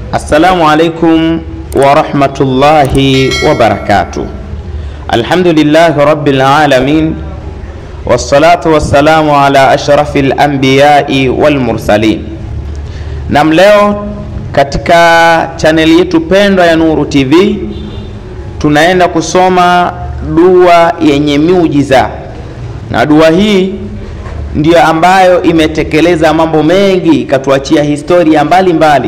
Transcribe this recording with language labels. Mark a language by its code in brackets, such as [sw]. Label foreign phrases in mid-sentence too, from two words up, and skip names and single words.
[ar] السلام عليكم ورحمة الله وبركاته. الحمد لله رب العالمين، والصلاة والسلام على أشرف الأنبياء والمرسلين. [sw] Na leo katika channel yetu pendwa ya Nuru TV tunaenda kusoma dua yenye miujiza, na dua hii ndio ambayo imetekeleza mambo mengi, ikatuachia historia mbalimbali.